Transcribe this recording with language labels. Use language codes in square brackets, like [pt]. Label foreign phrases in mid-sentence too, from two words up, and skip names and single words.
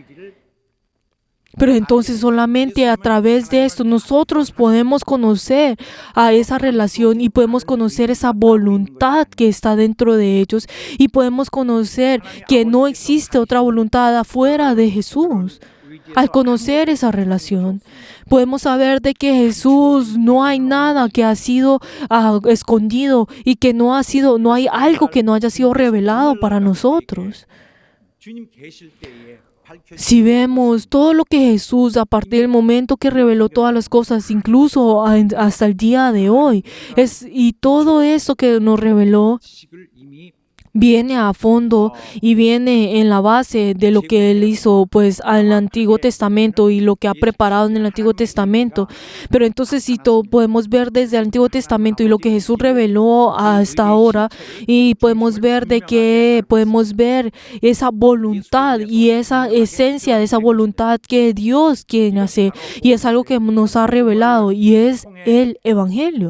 [es] Pero entonces solamente a través de esto nosotros podemos conocer a esa relación y podemos conocer esa voluntad que está dentro de ellos, y podemos conocer que no existe otra voluntad afuera de Jesús. Al conocer esa relación, podemos saber de que Jesús no hay nada que ha sido escondido, y que no hay algo que no haya sido revelado para nosotros. [ko] 주님 계실 때에 [es] Si vemos todo lo que Jesús, a partir del momento que reveló todas las cosas, incluso hasta el día de hoy, y todo eso que nos reveló [ko] 지식을 이미 [es] viene a fondo y viene en la base de lo que Él hizo pues al Antiguo Testamento y lo que ha preparado en el Antiguo Testamento. Pero entonces si podemos ver desde el Antiguo Testamento y lo que Jesús reveló hasta ahora, y podemos ver esa voluntad y esa esencia de esa voluntad que Dios quiere hacer, y es algo que nos ha revelado, y es el Evangelio.